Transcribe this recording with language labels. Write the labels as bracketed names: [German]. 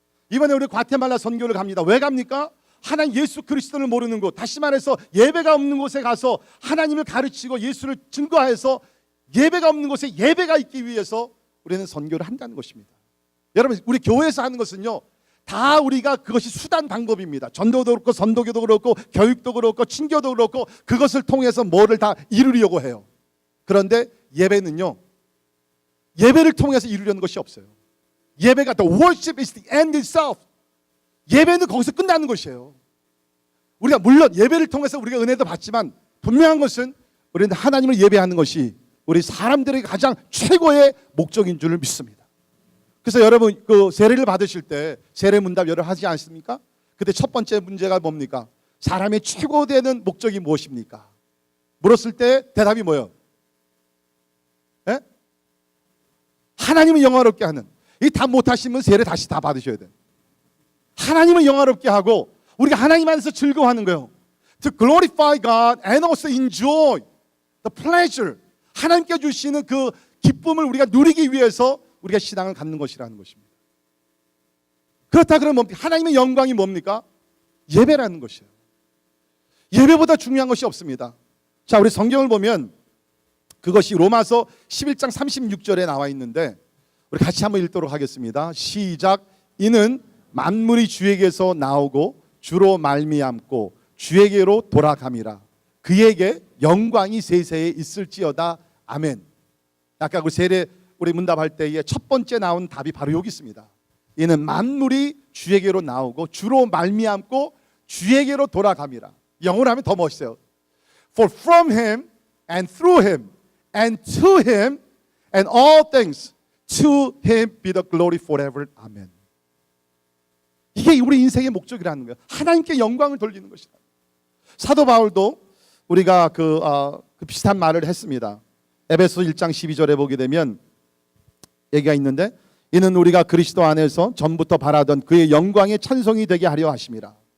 [Korean] 이번에 우리 과테말라 선교를 갑니다. 왜 갑니까? 하나님 예수 그리스도를 모르는 곳, 다시 말해서 예배가 없는 곳에 가서 하나님을 가르치고 예수를 증거해서 예배가 없는 곳에 예배가 있기 위해서 우리는 선교를 한다는 것입니다. 여러분 우리 교회에서 하는 것은요 다 우리가 그것이 수단 방법입니다. 전도도 그렇고 선도교도 그렇고 교육도 그렇고 친교도 그렇고 그것을 통해서 뭐를 다 이루려고 해요. 그런데 예배는요, 예배를 통해서 이루려는 것이 없어요. [English] 예배가 the worship is the end itself. [Korean] 예배는 거기서 끝나는 것이에요. 우리가 물론 예배를 통해서 우리가 은혜도 받지만 분명한 것은 우리는 하나님을 예배하는 것이 우리 사람들에게 가장 최고의 목적인 줄을 믿습니다. 그래서 여러분 그 세례를 받으실 때 세례 문답 여러분 하지 않습니까? 그때 첫 번째 문제가 뭡니까? 사람의 최고되는 목적이 무엇입니까? 물었을 때 대답이 뭐예요? 예? 하나님을 영화롭게 하는. 이 답 못하시면 세례 다시 다 받으셔야 돼요. 하나님을 영화롭게 하고 우리가 하나님 안에서 즐거워하는 거예요. [English] To glorify God and also enjoy the pleasure. [Korean] 하나님께 주시는 그 기쁨을 우리가 누리기 위해서 우리가 신앙을 갖는 것이라는 것입니다. 그렇다 그러면 뭡니까? 하나님의 영광이 뭡니까? 예배라는 것이에요. 예배보다 중요한 것이 없습니다. 자, 우리 성경을 보면 그것이 로마서 11장 36절에 나와 있는데 우리 같이 한번 읽도록 하겠습니다. 시작. 이는 만물이 주에게서 나오고 주로 말미암고 주에게로 돌아감이라. 그에게 영광이 세세에 있을지어다. 아멘. 아까 그 세례 우리 문답할 때에 첫 번째 나온 답이 바로 여기 있습니다. 이는 만물이 주에게로 나오고 주로 말미암고 주에게로 돌아감이라. 영어로 하면 더 멋있어요. [English] For from him and through him and to him and all things to him be the glory forever. [Korean] 아멘. 이게 우리 인생의 목적이라는 거예요. 하나님께 영광을 돌리는 것이다. 사도 바울도 우리가 그 비슷한 말을 했습니다. 에베소 1장 12절에 보게 되면 얘기가 있는데 이는 우리가 그리스도 안에서 전부터 바라던 그의 영광의 찬송이 되게 하려 하심이라.